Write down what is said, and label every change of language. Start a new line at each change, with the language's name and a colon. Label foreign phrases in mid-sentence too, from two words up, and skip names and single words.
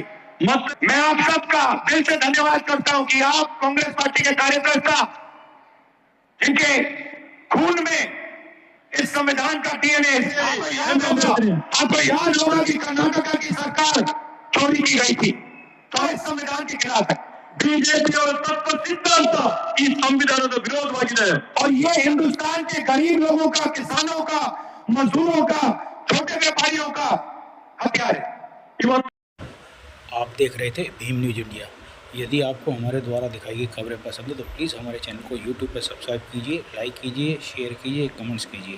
Hindi: मैं आप सबका दिल से धन्यवाद करता हूं कि आप कांग्रेस पार्टी के कार्यकर्ता, जिनके खून में इस संविधान का डीएनए, आपको याद होगा कि कर्नाटका की सरकार चोरी की गई थी, तो इस संविधान के खिलाफ है।
Kannada: ಬಿಜೆಪಿಯವರ ತತ್ವ ಸಿದ್ಧಾಂತ ಈ ಸಂವಿಧಾನದ ವಿರೋಧವಾಗಿದೆ
Hindi: और ये हिंदुस्तान के गरीब लोगों का, किसानों का, मजदूरों का, छोटे व्यापारियों का हथियार है। आप देख रहे थे भीम न्यूज इंडिया। यदि आपको हमारे द्वारा दिखाई गई खबरें पसंद है तो प्लीज़ हमारे चैनल को यूट्यूब पर सब्सक्राइब कीजिए, लाइक कीजिए, शेयर कीजिए, कमेंट्स कीजिए।